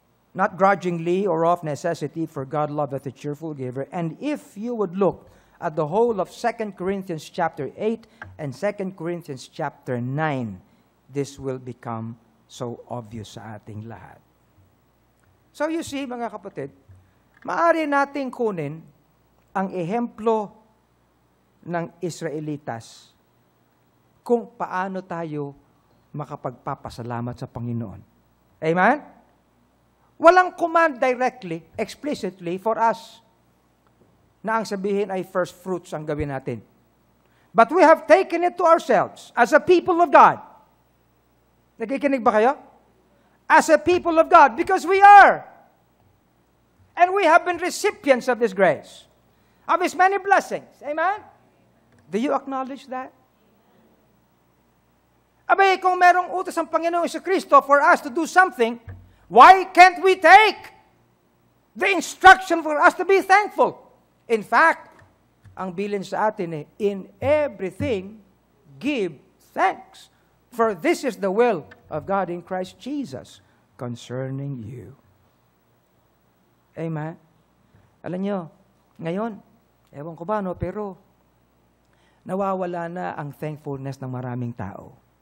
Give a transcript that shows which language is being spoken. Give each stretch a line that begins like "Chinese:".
English: Not grudgingly or of necessity, for God loveth a cheerful giver. And if you would look at the whole of 2 Corinthians chapter 8 and 2 Corinthians chapter 9, this will become so obvious
Filipino: sa ating lahat. So you see, mga kapatid, maaari nating kunin ang ehemplo ng Israelitas kung paano tayo makapagpapasalamat sa Panginoon. Amen? Walang command directly, explicitly
English: for us
Filipino: na ang sabihin ay first fruits ang gawin natin.
English: But we have taken it to ourselves as a people of God.
Filipino: Nakikinig ba kayo?
English: As a people of God, because we are. And we have been recipients of this grace, of His many blessings. Amen? Do you acknowledge that?
Filipino: Abay, kung merong utos ang Panginoong Kristo
English: for us to do something, why can't we take the instruction for us to be thankful? In fact,
Filipino: ang bilin sa atin
English: in everything, give thanks. For this is the will of God in Christ Jesus concerning you. Amen?
Filipino: Alam nyo, ngayon, ewan ko ba, no, pero nawawala na ang thankfulness ng maraming tao.